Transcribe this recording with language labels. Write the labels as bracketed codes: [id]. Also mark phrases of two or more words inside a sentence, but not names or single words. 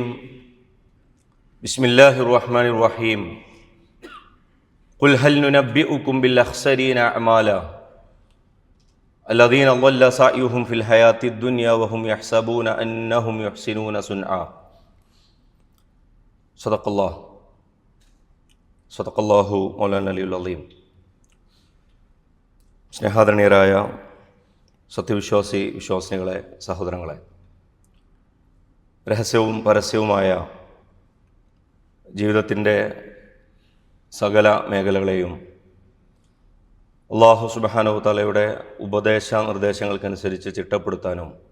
[ar] بسم الله الرحمن الرحيم. قل هل ننبئكم بالأخسرين أعمالا الذين ضل سعيهم في الحياة الدنيا وهم يحسبون أنهم يحسنون صنعا. صدق الله صدق الله مولانا العلي العليم. [ml] സ്നേഹാദരണീയരായ വിശ്വാസിനികളെ, സഹോദരങ്ങളെ, രഹസ്യവും പരസ്യവുമായ ജീവിതത്തിൻ്റെ സകല മേഖലകളെയും [ar] الله سبحانه تعالى [ml] ഉപദേശ നിർദ്ദേശങ്ങൾക്കനുസരിച്ച് ചിട്ടപ്പെടുത്താനും